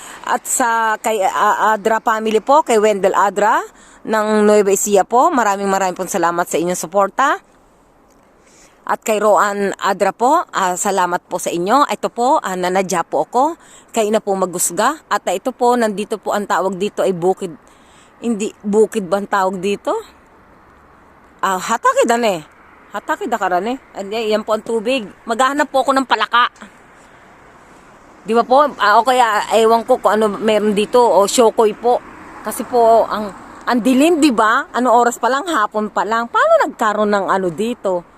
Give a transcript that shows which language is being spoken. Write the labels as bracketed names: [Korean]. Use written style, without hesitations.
[Filipino] At sa kay Adra family po, kay Wendell Adra ng Nueva Ecija po, maraming pong salamat sa inyong suporta. At kay Roan Adra po, salamat po sa inyo. Ito po, nanadya po ako. Kayo na po magusga. At ito po, nandito po ang tawag dito ay bukid. Hindi, bukid ba ang tawag dito? [Japanese] Hatake da ne. Hatake da kara ne. [Filipino] Yan po ang tubig. Maghahanap po ako ng palaka. Di ba po? O kaya, ewan ko kung ano meron dito. O shokoy po. Kasi po, ang dilim, di ba? Ano oras pa lang? Hapon pa lang. Paano nagkaroon ng ano dito?